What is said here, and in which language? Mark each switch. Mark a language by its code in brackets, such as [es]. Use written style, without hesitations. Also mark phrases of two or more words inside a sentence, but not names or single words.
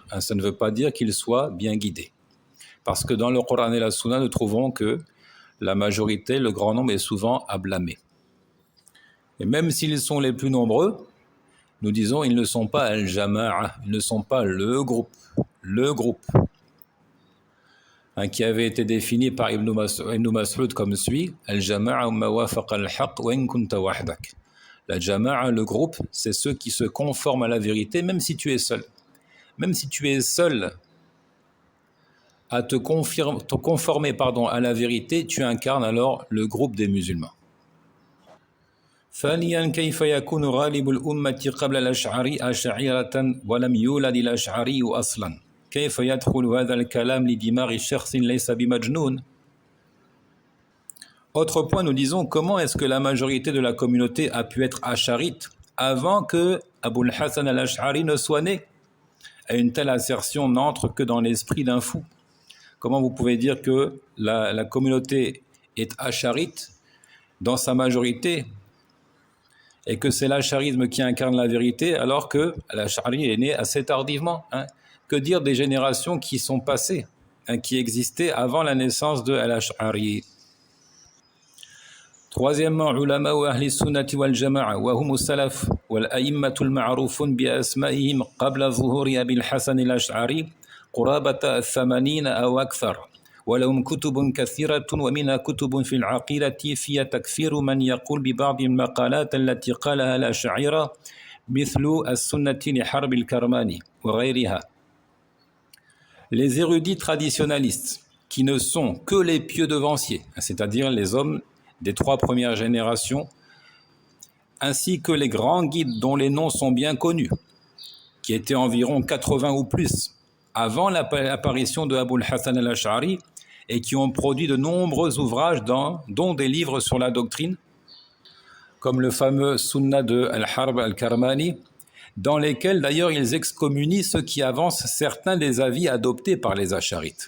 [fr] Ça ne veut pas dire qu'ils soient bien guidés. Parce que dans le Coran et la Sunna, nous trouvons que la majorité, le grand nombre est souvent à blâmer. Et même s'ils sont les plus nombreux, nous disons ils ne sont pas al-jama'a, ils ne sont pas le groupe, qui avait été défini par Ibn Mas'ud comme suit, [ar] الجماعة ما وافق الحق وإن كنت وحدك. [fr] La jama'a, le groupe, c'est ceux qui se conforment à la vérité, même si tu es seul. Même si tu es seul à te conformer à la vérité, tu incarnes alors le groupe des musulmans. [ar] ثانيا كيف يكون غالب الأمة قبل الأشعري أشاعرة ولم يولد الأشعري أصلا كيف يدخل هذا الكلام لدماغ شخص ليس بمجنون. [fr] Autre point, nous disons, comment est-ce que la majorité de la communauté a pu être asharite avant que Abul Hassan al-Ash'ari ne soit né? Et une telle assertion n'entre que dans l'esprit d'un fou. Comment vous pouvez dire que la communauté est asharite dans sa majorité et que c'est l'acharisme qui incarne la vérité alors que l'Ash'ari est né assez tardivement? Que dire des générations qui sont passées, qui existaient avant la naissance de l'Ash'ari? Troisièmement, [ar] علماء وأهل السنة والجماعة وهم سلف والأئمة المعروفون بأسمائهم قبل ظهور أبي الحسن الأشعري قرابة 80 أو أكثر ولهم كتب كثيرة ومنها كتب في العقيدة فيها تكفير من يقول ببعض المقالات التي قالها الأشاعرة مثل السنة لحرب الكرماني وغيرها. [fr] Les érudits traditionalistes qui ne sont que les pieux devanciers, c'est-à-dire les hommes des 3 premières générations, ainsi que les grands guides dont les noms sont bien connus, qui étaient environ 80 ou plus, avant l'apparition de Abul Hassan al-Ash'ari et qui ont produit de nombreux ouvrages dont des livres sur la doctrine, comme le fameux Sunnah de Al-Harb al-Karmani, dans lesquels d'ailleurs ils excommunient ceux qui avancent certains des avis adoptés par les Ash'arites.